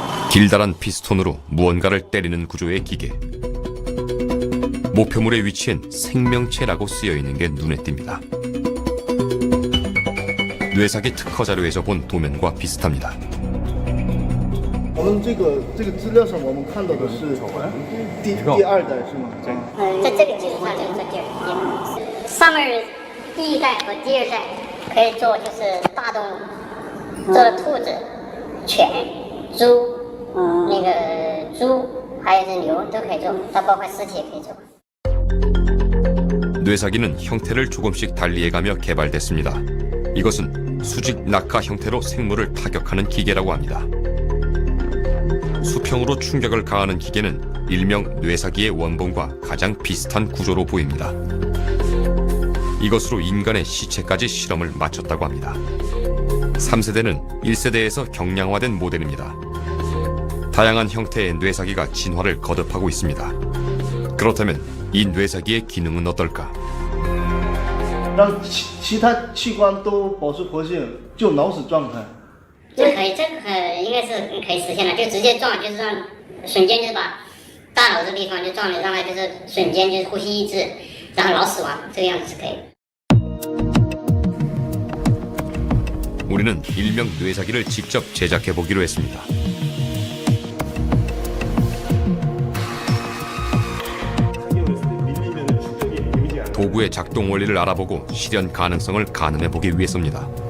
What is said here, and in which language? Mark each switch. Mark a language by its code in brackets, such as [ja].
[ko] 길다란 피스톤으로 무언가를 때리는 구조의 기계. 목표물의 위치엔 생명체라고 쓰여있는 게 눈에 띕니다. 뇌사기 특허 자료에서 본 도면과 비슷합니다. [zh] 我们这个资料上我们看到的是第二代是吗？在这个基础上就是说第二代，上面第一代和第二代可以做就是大动物，做的兔子、犬、猪，那个猪还有是牛都可以做，它包括尸体也可以做。 [ko] 뇌사기는 형태를 조금씩 달리해가며 개발됐습니다. 이것은 수직 낙하 형태로 생물을 타격하는 기계라고 합니다. 수평으로 충격을 가하는 기계는 일명 뇌사기의 원본과 가장 비슷한 구조로 보입니다. 이것으로 인간의 시체까지 실험을 마쳤다고 합니다. 3세대는 1세대에서 경량화된 모델입니다. 다양한 형태의 뇌사기가 진화를 거듭하고 있습니다. 그렇다면 이 뇌사기의 기능은 어떨까? [zh] 让其他器官都保持活性，就脑死状态。这可以，这个应该是可以实现的，就直接撞，就是让瞬間就是把大脑这地方就撞了，让它就是瞬間就是呼吸抑制，然后脑死亡，这个样子是可以。 [ko] 우리는 일명 뇌사기를 직접 제작해 보기로 했습니다. 도구의 작동 원리를 알아보고 실현 가능성을 가늠해 보기 위해서입니다.